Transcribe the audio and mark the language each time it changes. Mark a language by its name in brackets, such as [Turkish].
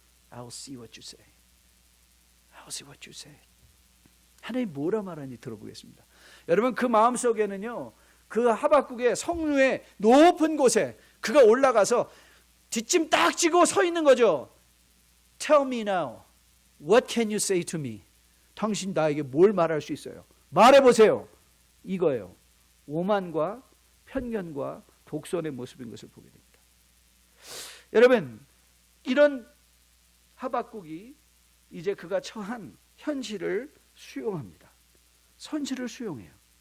[English] I'll see what you say. I'll see what you say. [Korean] 하나님 뭐라 말하는지 들어보겠습니다. 여러분 그 마음속에는요, 그 하박국의 성루의 높은 곳에 그가 올라가서 뒷짐 딱 지고 서 있는 거죠. [English] Tell me now, what can you say to me? [Korean] 당신 나에게 뭘 말할 수 있어요? 말해보세요. 이거예요. 오만과 편견과 독선의 모습인 것을 보게 됩니다. 여러분 이런 하박국이 이제 그가 처한 현실을 수용합니다. 현실을 수용해요.